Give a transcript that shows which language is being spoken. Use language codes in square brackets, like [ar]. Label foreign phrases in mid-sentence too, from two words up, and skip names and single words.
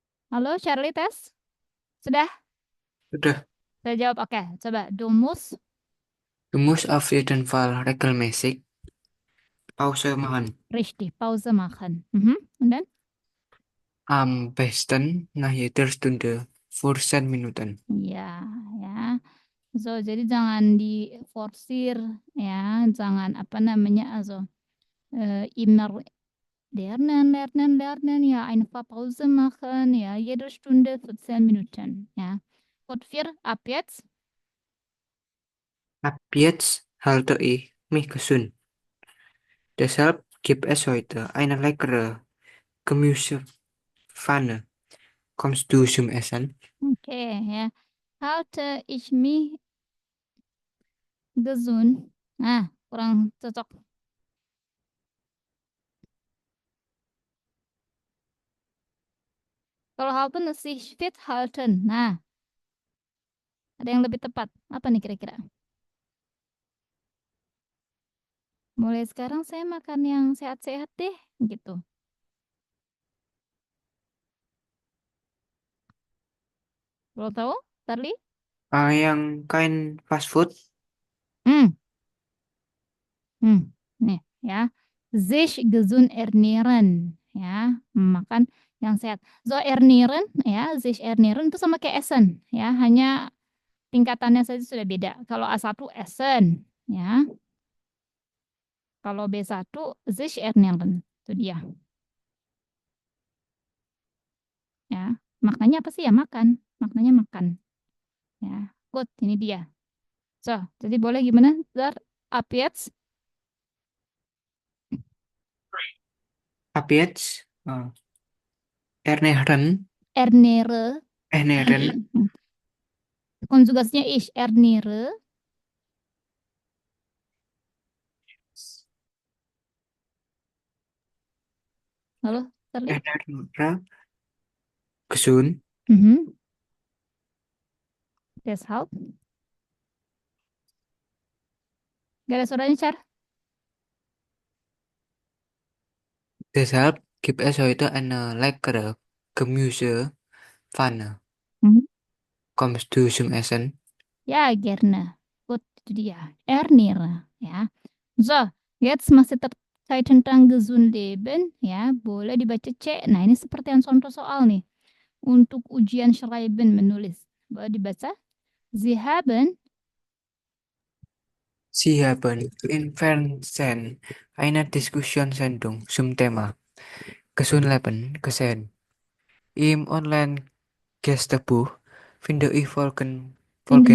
[id] Halo, Charlie, tes? Sudah? Udah. Saya jawab, oke. Coba, [de] du musst Du musst auf jeden Fall regelmäßig Pause machen. richtig Pause machen. Mhm. Und dann? Am besten nach jeder Stunde für 10 Minuten. [id] Ya, ya. So, jadi jangan diforsir, ya. Jangan apa namanya, [de] also immer lernen, lernen, lernen, ja. Einfach Pause machen, ja. Jede Stunde für 10 Minuten, ja. Gut, vier, ab jetzt. Ab jetzt halte ich mich gesund. Deshalb gibt es heute eine leckere Gemüsepfanne. Kommst du zum Essen? [id] Oke, ya. [de] Halte ich mich gesund. [id] Nah, kurang cocok. [de] Kalau halten sich fit halten. [id] Nah, ada yang lebih tepat. Apa nih kira-kira? Mulai sekarang saya makan yang sehat-sehat deh, gitu. Belum tahu, Tarli? Yang kain fast food? Hmm, hmm, nih ya. [de] Sich gesund ernähren, [id] ya, makan yang sehat. [de] So ernähren, [id] ya, [de] sich ernähren [id] itu sama kayak essen, ya, hanya tingkatannya saja sudah beda. Kalau A1 essen, ya. Kalau B1 [de] sich ernähren, [id] itu dia, ya. Maknanya apa sih ya makan? Maknanya makan, ya. Good, ini dia. So, jadi boleh gimana? [de] Dar, ab jetzt Ab jetzt ernähren, ernähre. ernähren [id] Konjugasinya [de] ich ernähre. [id] Halo, Charlie? [de] ernähren gesund. Mhm. Deshalb. [id] Gak ada suaranya, Char. [de] Deshalb gibt es heute eine leckere Gemüsepfanne. Mhm. Kommst du zum Essen? Ya, gerne. Gut, [id] itu dia. Ernähre. Ya. So, jetzt masih terkait tentang [de] gesund leben. [id] Ya, boleh dibaca C. Nah, ini seperti yang contoh soal nih. Untuk ujian schreiben menulis. Boleh dibaca. [de] Sie haben Sie haben im Fernsehen eine Diskussionssendung zum Thema Gesundleben gesehen. Im Online-Gästebuch finden